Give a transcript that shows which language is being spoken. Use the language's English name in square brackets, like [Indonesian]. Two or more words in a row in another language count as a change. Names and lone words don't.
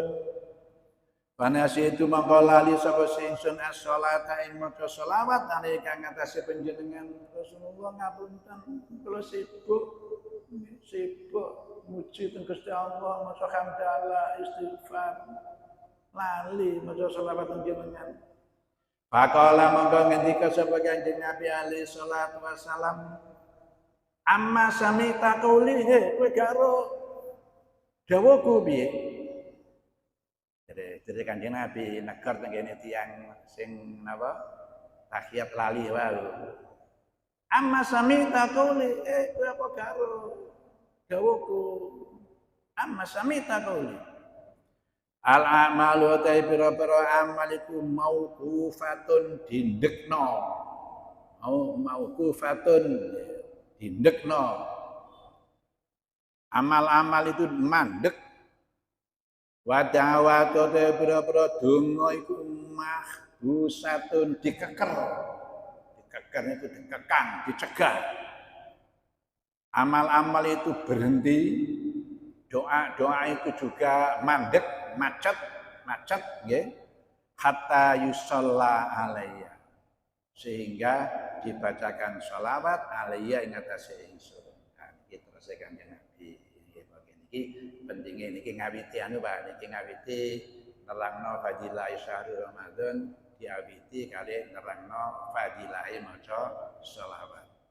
[Javanese] Fanasi itu mengko lali sapa singsun as-sholata ing maca selawat nalika ngatasi panjenengan Rasulullah ngapunten kula sibuk muji teng Gusti Allah, maca hamdalah istighfar. Lali maca selawat panjenengan. Faqala monggo ngendika sapa Kanjeng Nabi [Arabic] alaihi salatu wasalam amma samita qauli [Javanese] kowe gak ro dawuhku piye jadi Kanjeng Nabi negar teng kene tiyang sing napa tahiyat lali wae. [Arabic] Amma samita qauli [Javanese] kowe apa karo dawuhku. [Arabic] Amma samita qauli. Al a'malu [Javanese] ta pira-pira amal iku mauqufatun dindekno. Mauqufatun dindekno. [Indonesian] Amal-amal itu mandek. [Arabic] Wa da'watu [Javanese] ta pira-pira donga iku mahbusatun dikeker. [Indonesian] Dikeker itu dikekang, dicegah. Amal-amal itu berhenti. Doa-doa itu juga mandek, macet nggih. [Arabic] Hatta yusalla alayya. [Indonesian] Sehingga dibacakan sholawat alayya [Javanese] ing atase ingsun. Nah, iki terus Kanjeng Nabi nggih bagian iki pentinge niki ngawiti anu Pak, niki ngawiti nerangno fadilah syahrul Ramadan diawiti kali nerangno fadilah maca sholawat.